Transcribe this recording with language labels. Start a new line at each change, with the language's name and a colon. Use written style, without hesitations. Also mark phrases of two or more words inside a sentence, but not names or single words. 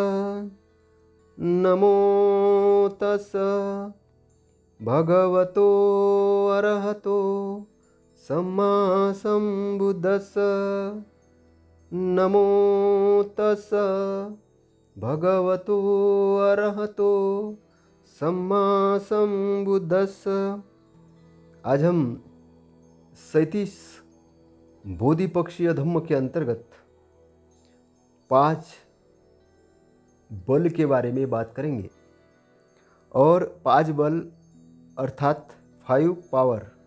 Pali: नमो तस् भगवतो अरहतो सम्मा सम्बुद्धस्स। नमो तस् भगवतो अरहतो सम्मा सम्बुद्धस्स।
Hindi: आज हम 37 बोधि पक्षीय धम्म के अंतर्गत 5 बल के बारे में बात करेंगे। और 5 बल अर्थात 5 पावर।